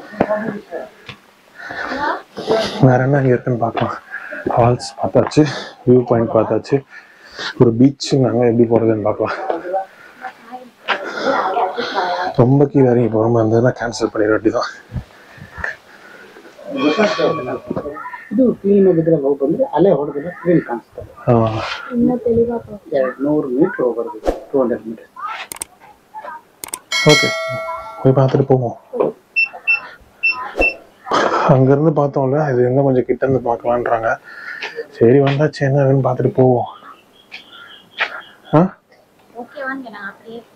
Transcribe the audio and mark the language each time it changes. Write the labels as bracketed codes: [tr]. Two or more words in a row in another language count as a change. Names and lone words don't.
[ta] வேற என்ன அங்கே இருக்குன்னு பார்க்கலாம். ஃபால்ஸ் பார்த்தாச்சு, [en] view point [ta] பார்த்தாச்சு, ஒரு பீச்சு. நாங்கள் எப்படி போகிறதுன்னு பார்க்கலாம். ரொம்ப கீழே இறங்கி போகிற மாதிரி இருந்ததுன்னா கேன்சல் பண்ணிட வேண்டியதான். [kn] ಇದು ಕ್ಲೀನ್ ಆಗಿದ್ರೆ ಹೋಗ್ಬಂದ್ರೆ ಅಲ್ಲೇ ಹೊಡೆದ್ರೆ ಸ್ಕ್ರೀನ್ ಕಾಣಿಸ್ತದೆ. ಇನ್ನು ತೆಲಿವಾಗ 200 மீட்டர் ಹೋಗ್ಬಾರ್ದು, 200 மீட்டர். [ta] ஓகே, போய் பார்த்துட்டு போவோம். அங்கேருந்து பார்த்தோம்ல, இது எங்கே கொஞ்சம் கிட்ட இருந்து பார்க்கலான்றாங்க. சரி வந்தாச்சு, என்ன வேணும்னு பார்த்துட்டு போவோம். ஓகே வாங்க, நான் அப்படியே